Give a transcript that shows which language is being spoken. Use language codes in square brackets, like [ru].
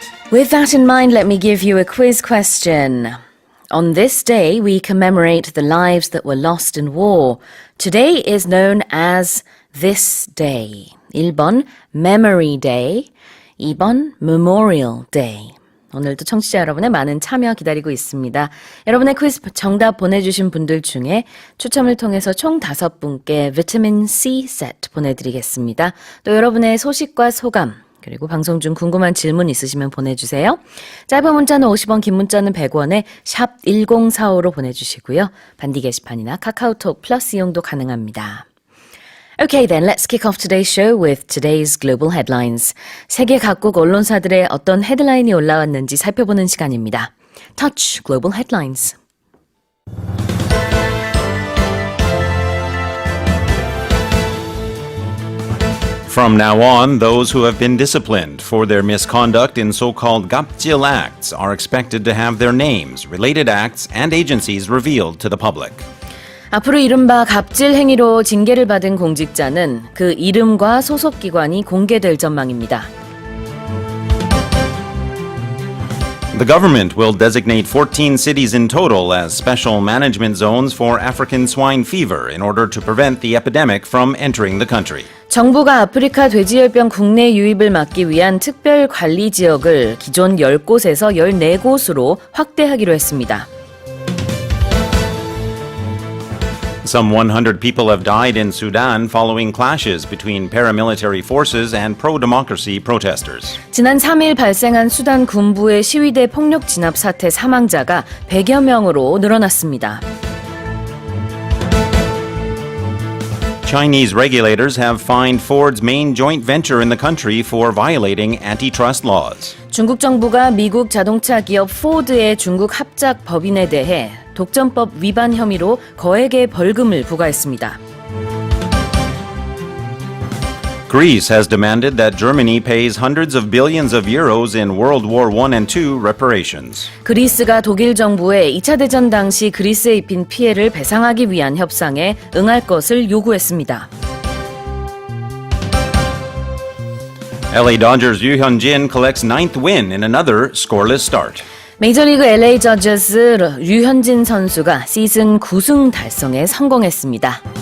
[en] With that in mind, let me give you a quiz question. On this day, we commemorate the lives that were lost in war. Today is known as this day. 1번 Memory Day, 2번 Memorial Day. [ko] 오늘도 청취자 여러분의 많은 참여 기다리고 있습니다. 여러분의 퀴즈 정답 보내주신 분들 중에 추첨을 통해서 총 5분께 비타민 C 세트 보내드리겠습니다. 또 여러분의 소식과 소감 그리고 방송 중 궁금한 질문 있으시면 보내주세요. 짧은 문자는 50원, 긴 문자는 100원에 샵 1045로 보내주시고요. 반디 게시판이나 카카오톡 플러스 이용도 가능합니다. [en] Okay then, let's kick off today's show with today's global headlines. [ko] 세계 각국 언론사들의 어떤 헤드라인이 올라왔는지 살펴보는 시간입니다. [en] Touch Global Headlines. From now on, those who have been disciplined for their misconduct in so-called 갑질 acts are expected to have their names, related acts, and agencies revealed to the public. [ko] 앞으로 이른바 갑질 행위로 징계를 받은 공직자는 그 이름과 소속 기관이 공개될 전망입니다. [en] The government will designate 14 cities in total as special management zones for African swine fever in order to prevent the epidemic from entering the country. [ko] 정부가 아프리카 돼지열병 국내 유입을 막기 위한 특별 관리 지역을 기존 10곳에서 14곳으로 확대하기로 했습니다. [en] Some 100 people have died in Sudan following clashes between paramilitary forces and pro-democracy protesters. [ko] 지난 3일 발생한 수단 군부의 시위대 폭력 진압 사태 사망자가 100여 명으로 늘어났습니다. [en] Chinese regulators have fined Ford's main joint venture in the country for violating antitrust laws. [ko] 중국 정부가 미국 자동차 기업 포드의 중국 합작 법인에 대해 독점법 위반 혐의로 거액의 벌금을 부과했습니다. [en] Greece has demanded that Germany pays hundreds of billions of euros in World War I and II reparations. [ko] 그리스가 독일 정부에 2차 대전 당시 그리스에 입힌 피해를 배상하기 위한 협상에 응할 것을 요구했습니다. [en] LA Dodgers Yoo Hyun-jin collects 9th win in another scoreless start. [ko] 메이저리그 LA 저저스 류현진 선수가 시즌 9승 달성에 성공했습니다.